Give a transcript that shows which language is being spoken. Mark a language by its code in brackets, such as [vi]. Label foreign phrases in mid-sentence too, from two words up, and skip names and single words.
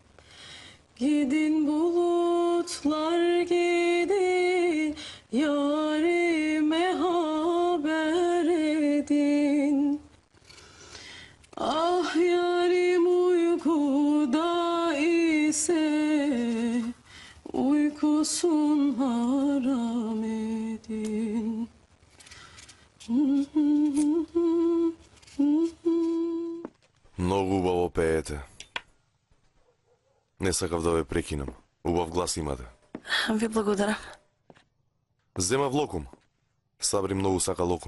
[tr] Gidin bulutlar gidin, yarime haber edin. Ah yarim uykuda ise, uykusun haram edin. [mk] Многу убаво пеете. Не сакав да ве прекинам. Убав глас имате. Ви благодарам. Земав локум. Сабри многу сака локум.